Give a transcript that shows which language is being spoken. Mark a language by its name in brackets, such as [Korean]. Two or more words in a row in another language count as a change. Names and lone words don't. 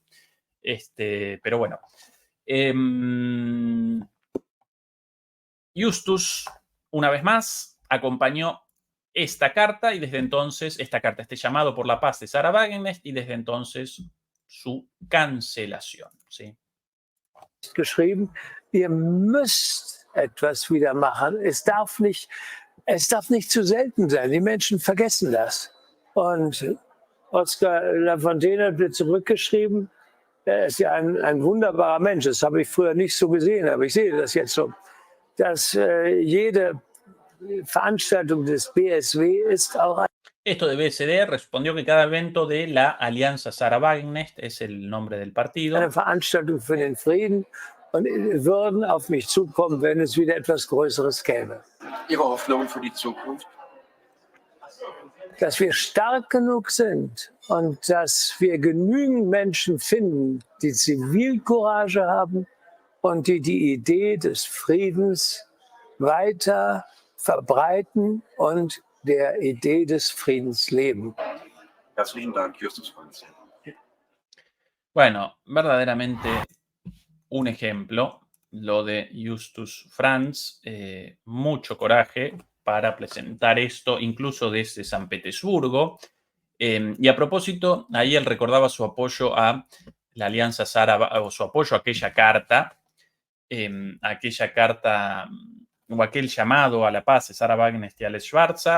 [Spanish] Pero bueno. Justus, una vez más, acompañó esta carta y desde entonces, este llamado por la paz de Sarah Wagenknecht y desde entonces su cancelación. ¿Sí? [German] Geschrieben, ihr müsst etwas wieder machen. Es darf nicht zu selten sein. Die Menschen vergessen das. Und Oskar Lafontaine hat mir zurückgeschrieben, er ist ja ein wunderbarer Mensch. Das habe ich früher nicht so gesehen, aber ich sehe das jetzt so, dass jede Veranstaltung des BSW ist auch [Spanish] Esto de BSD respondió que cada evento de la Alianza Sarah Wagenknecht, es el nombre del partido, [German] eine Veranstaltung für den Frieden und würden auf mich zukommen, wenn es wieder etwas Größeres gäbe. Ihre Hoffnung für die Zukunft? Dass wir stark genug sind und dass wir genügend Menschen finden, die Zivilcourage haben und die Idee des Friedens weiter verbreiten und der Idee des Friedens leben. Herzlichen Dank, Justus Franz. [Spanish] Bueno, verdaderamente un ejemplo, lo de Justus Franz, mucho coraje para presentar esto, incluso desde San Petersburgo. Y a propósito, ahí él recordaba su apoyo a la Alianza Sarah, o su apoyo a aquella carta, o aquel llamado a la paz de Sarah Wagenknecht y Alex Schwarzer.